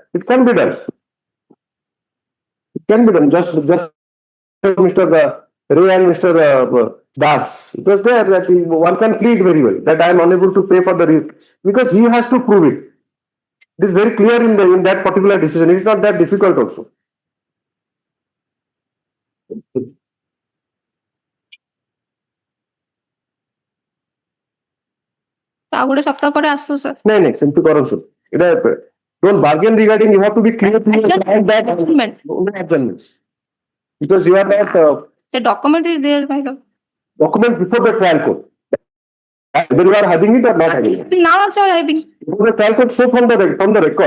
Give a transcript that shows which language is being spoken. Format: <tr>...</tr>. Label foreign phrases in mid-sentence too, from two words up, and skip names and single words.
<en>It can be done. It can be done. Just Mr. Ray and Mr. Das. It was there that one can plead very well that I am unable to pay for the because he has to prove it. It is very clear in that particular decision. It's not that difficult also.</en> <or>ଆଉ ଗୋଟେ ସପ୍ତାହ ପରେ ଆସୁ sir. ନାଇଁ ସେମିତି କରନ୍ତୁ ଏଟା</or> <en>don't bargain regarding, you have to be clear to your client that adjournments because you are not the document is there, my lord. Document before the trial court, whether you are having it or not having it. Now also having Before the trial court, show from the record</en>